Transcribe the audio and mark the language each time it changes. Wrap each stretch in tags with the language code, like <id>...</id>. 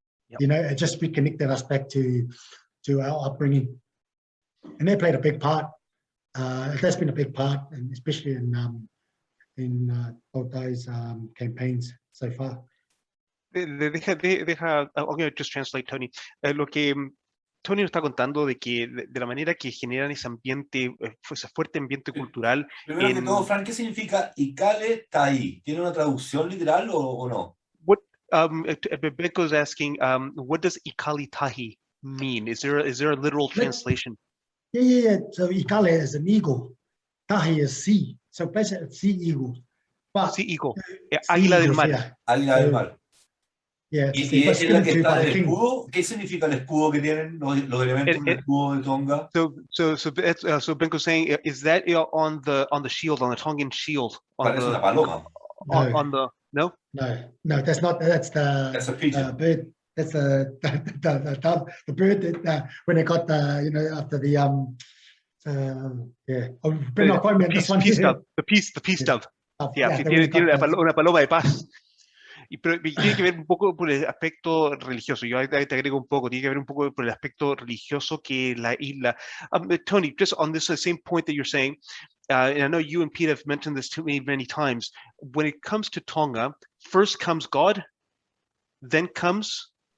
<en>It just reconnected us back to our upbringing, and they played a big part. That's been a big part, and especially in Todas campaigns so far. I'm going to just translate, Tony.</en> <es>Lo que Tony nos está contando de que de la manera que generan ese ambiente, ese fuerte ambiente cultural. Primero que todo, Frank, ¿qué significa ikalitahi? ¿Tiene una traducción literal o no?</es> <en>What Becco is asking, what does ikalitahi mean? Is there a literal translation? Yeah. So ikale is an eagle, tahi is sea. So basically, sea eagle. Sea eagle.</en> <es>Águila del mar.</es> <en>Yeah.</en> <es>Águila del mar.</es> <en>Yeah,</en> <es>¿Y es la que está en el escudo? ¿Qué significa el escudo que tienen los elementos del escudo de Tonga?</es> <en>So Benko's saying, is that on the shield, on the Tongan shield?</en> <es>Parece una paloma.</es> <en>No, that's not. That's a pigeon. Bird. That's the dove. The bird that when they got after the but not quite peace dove. The peace dove.</en> <es>Tiene una paloma de paz. Pero tiene que ver un poco por el aspecto religioso. Yo te agrego un poco, tiene que ver un poco por el aspecto religioso que la isla.</es> <en>Tony, just on this same point that you're saying, and I know you and Pete have mentioned this to me many times, when it comes to Tonga, first comes God, then comes</en>